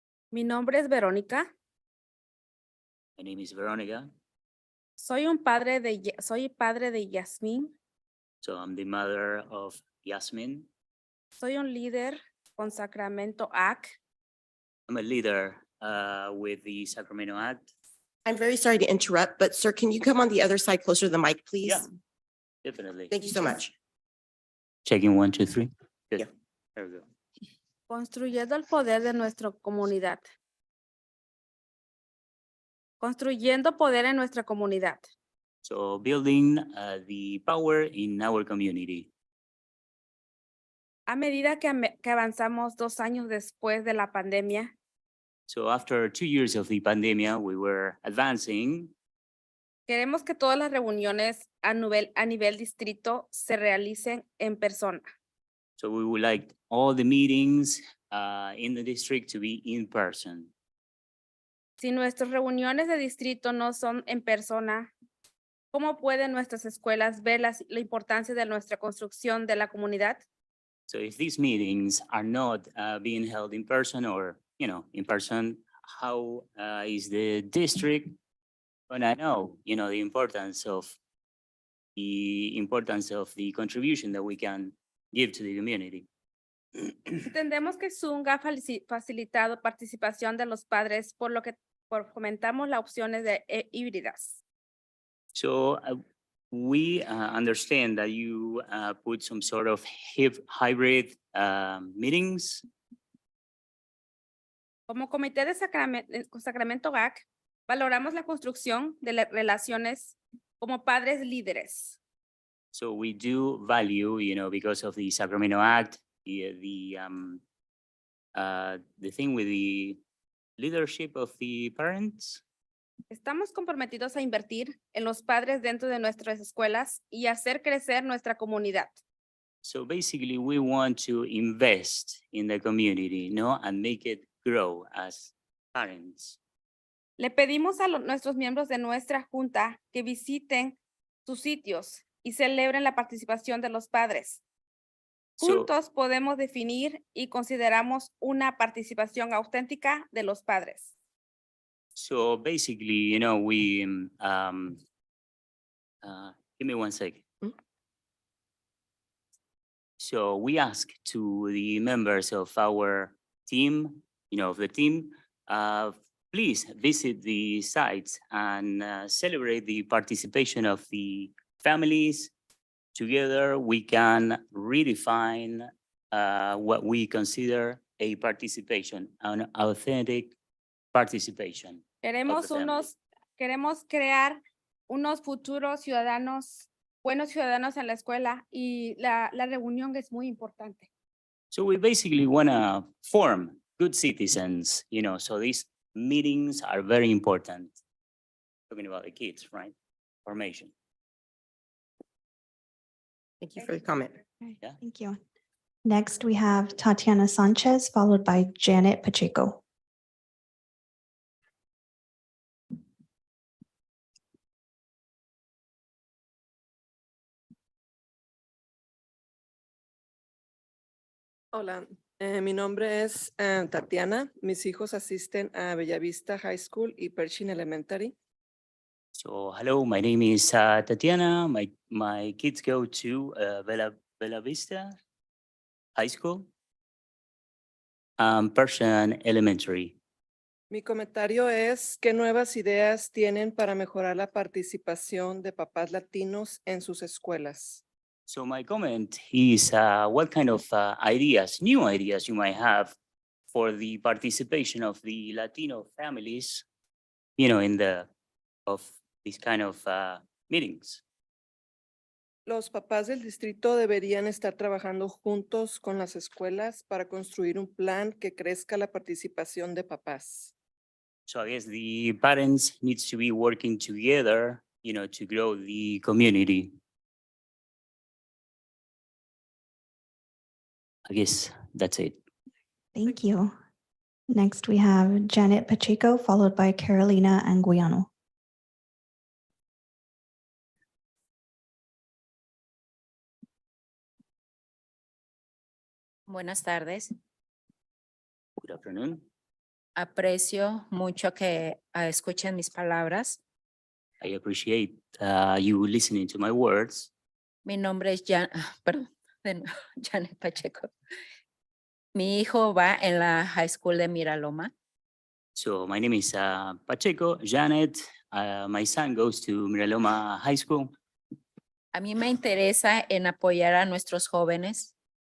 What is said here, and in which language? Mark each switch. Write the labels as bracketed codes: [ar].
[es] Mi nombre es Verónica. [en] My name is Veronica. [es] Soy padre de Yasmín. [en] So I'm the mother of Yasmin. [es] Soy un líder con Sacramento AC. [en] I'm a leader with the Sacramento Act. I'm very sorry to interrupt, but sir, can you come on the other side closer to the mic, please? Yeah. Definitely. Thank you so much. Checking 1, 2, 3. Good. Yeah. There we go. [es] Construyendo el poder de nuestra comunidad. Construyendo poder en nuestra comunidad. [en] So building the power in our community. [es] A medida que avanzamos 2 años después de la pandemia, [en] So after 2 years of the pandemic, we were advancing. [es] queremos que todas las reuniones a nivel distrito se realicen en persona. [en] So we would like all the meetings in the district to be in person. [es] Si nuestras reuniones de distrito no son en persona, ¿cómo pueden nuestras escuelas ver la importancia de nuestra construcción de la comunidad? [en] So if these meetings are not being held in person or, in person, how is the district gonna know, the importance of the contribution that we can give to the community? [es] Entendemos que Zoom ha facilitado participación de los padres, por lo que fomentamos las opciones de híbridas. [en] So we understand that you put some sort of hybrid meetings. [es] Como comité de Sacramento GAC, valoramos la construcción de las relaciones como padres líderes. [en] So we do value, because of the Sacramento Act, the thing with the leadership of the parents. [es] Estamos comprometidos a invertir en los padres dentro de nuestras escuelas y hacer crecer nuestra comunidad. [en] So basically, we want to invest in the community, and make it grow as parents. [es] Le pedimos a nuestros miembros de nuestra junta que visiten sus sitios y celebren la participación de los padres. [en] So, [es] Juntos podemos definir y consideramos una participación auténtica de los padres. [en] so basically, we, give me 1 second. So we ask to the members of our team, please visit the sites and celebrate the participation of the families. Together, we can redefine what we consider a participation, an authentic participation. [es] Queremos crear unos futuros ciudadanos, buenos ciudadanos en la escuela, y la reunión es muy importante. [en] So we basically want to form good citizens, so these meetings are very important. Talking about the kids, right? Formation. Thank you for the comment. Yeah. Thank you. Next, we have Tatiana Sanchez, followed by Janet Pacheco. [es] Hola, mi nombre es Tatiana. Mis hijos asisten a Bellavista High School y Pershing Elementary. [en] So hello, my name is Tatiana. My kids go to Bella Vista High School, Persian Elementary. [es] Mi comentario es, ¿qué nuevas ideas tienen para mejorar la participación de papás latinos en sus escuelas? [en] So my comment is what kind of new ideas you might have for the participation of the Latino families, of these kind of meetings. [es] Los papás del distrito deberían estar trabajando juntos con las escuelas para construir un plan que crezca la participación de papás. [en] So I guess the parents needs to be working together, to grow the community. I guess that's it. Thank you. Next, we have Janet Pacheco, followed by Carolina Anguiano. [es] Buenas tardes. [en] Good afternoon. [es] Aprecio mucho que escuchen mis palabras. [en] I appreciate you listening to my words. [es] Mi nombre es perdón, de nuevo, Janet Pacheco. Mi hijo va en la High School de Miraloma. [en] So my name is Pacheco Janet. My son goes to Miraloma High School. [es] A mí me interesa en apoyar a nuestros jóvenes